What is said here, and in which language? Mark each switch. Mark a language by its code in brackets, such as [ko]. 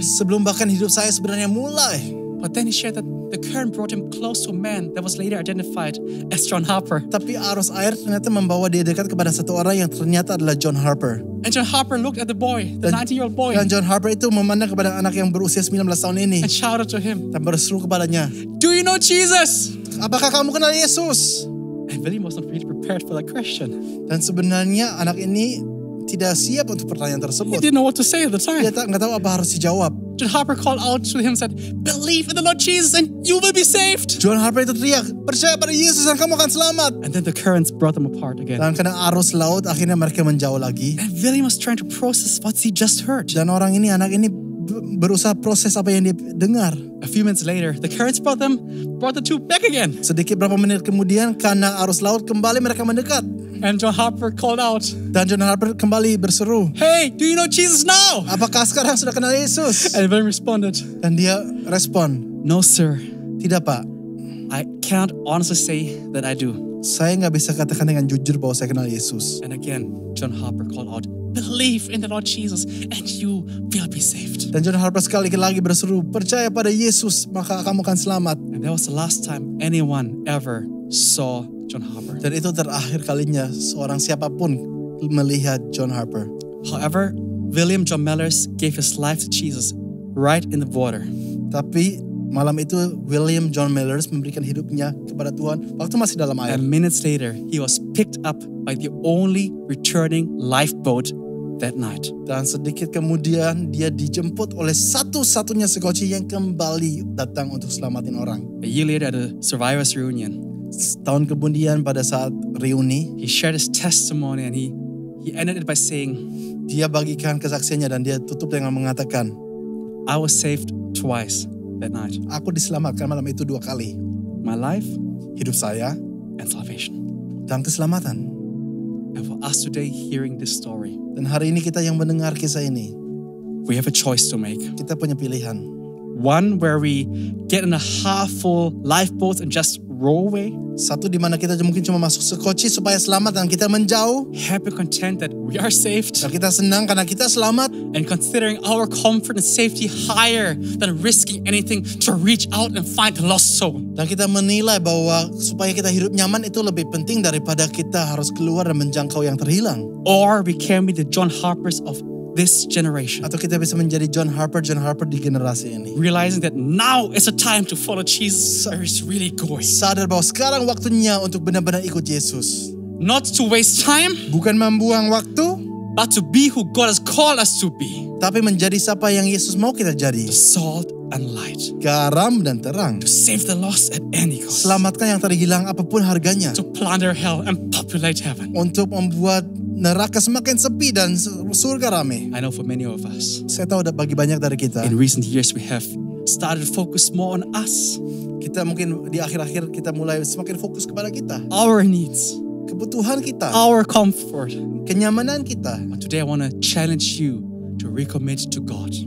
[id] Sebelum bahkan hidup saya sebenarnya mulai. [en] But then he shared that the current brought him close to a man that was later identified as John Harper. [id] Tapi arus air ternyata membawa dia dekat kepada satu orang yang ternyata adalah John Harper. [en] And John Harper looked at the boy, the 19-year-old boy, [id] Dan John Harper itu memandang kepada anak yang berusia 19 tahun ini. [en] and shouted to him, [id] Dan berseru kepadanya, [en] do you know Jesus? [id] apakah kamu kenal Yesus? [en] And William was not really prepared for that question. [id] Dan sebenarnya anak ini tidak siap untuk pertanyaan [en] He [id] tersebut. [en] didn't know what to say at the [id] Dia [en] time. [id] nggak tahu apa harus dijawab. [en] John Harper called out to him and said, believe in the Lord Jesus and you will be saved. [id] John Harper itu teriak, percaya pada Yesus dan kamu akan selamat. [en] And then the currents brought them apart again. [id] Dan karena arus laut akhirnya mereka menjauh lagi. [en] And William was trying to process what he just heard. [id] Dan anak ini berusaha proses apa yang dia dengar. [en] A few minutes later, the currents brought the two back again. [id] Sedikit berapa menit kemudian karena arus laut kembali mereka mendekat. [en] And John Harper called out, [id] Dan John Harper kembali berseru, [en] hey, do you know Jesus now? [id] apakah sekarang sudah kenal Yesus? [en] And William responded, [id] Dan dia respon, [en] no, sir. [id] tidak Pak, [en] I can't honestly say that I do. [id] Saya nggak bisa katakan dengan jujur bahwa saya kenal Yesus. [en] And again, John Harper called out, believe in the Lord Jesus and you will be saved. [id] Dan John Harper sekali lagi berseru, percaya pada Yesus maka kamu akan selamat. [en] And that was the last time anyone ever saw John Harper. [id] Dan itu terakhir kalinya seorang siapapun melihat John Harper. [en] However, William John Mellors gave his life to Jesus right in the water. [id] Tapi malam itu William John Mellors memberikan hidupnya kepada Tuhan waktu masih dalam air. [en] And minutes later, he was picked up by the only returning lifeboat that night. [id] Dan sedikit kemudian dia dijemput oleh satu-satunya sekoci yang kembali datang untuk selamatin orang. [en] A year later at a survivors reunion, [id] Setahun kemudian pada saat reuni, [en] he shared his testimony and he ended it by saying, [id] dia bagikan kesaksiannya dan dia tutup dengan mengatakan, [en] I was saved twice that night. [id] aku diselamatkan malam itu 2 kali. [en] My life [id] Hidup saya [en] and salvation. [id] dan keselamatan. [en] And for us today hearing this story, [id] Dan hari ini kita yang mendengar kisah ini, [en] we have a choice to make. [id] kita punya pilihan. [en] One where we get in a half full lifeboat and just row away. [id] Satu di mana kita mungkin cuma masuk sekoci supaya selamat dan kita menjauh. [en] Happy, content that we are saved. [id] Dan kita senang karena kita selamat. [en] And considering our comfort and safety higher than risking anything to reach out and find the lost soul. [id] Dan kita menilai bahwa supaya kita hidup nyaman itu lebih penting daripada kita harus keluar dan menjangkau yang terhilang. [en] Or we can be the John Harpers of this generation. [id] Atau kita bisa menjadi John Harper di generasi ini. [en] Realizing that now is a time to follow Jesus where he's really going. [id] Sadar bahwa sekarang waktunya untuk benar-benar ikut Yesus. [en] Not to waste time, [id] Bukan membuang waktu, [en] but to be who God has called us to be. [id] tapi menjadi siapa yang Yesus mau kita jadi. [en] Salt and light. [id] Garam dan terang. [en] To save the lost at any cost. [id] Selamatkan yang terhilang apapun harganya. [en] To plunder hell and populate heaven. [id] Untuk membuat neraka semakin sepi dan surga rame. [en] I know for many of us, [id] Saya tahu bagi banyak dari kita, [en] in recent years we have started to focus more on us, [id] kita mungkin di akhir-akhir kita mulai semakin fokus kepada kita. [en] our needs, [id] Kebutuhan kita, [en] our comfort. [id] kenyamanan kita. [en] But today I want to challenge you to recommit to God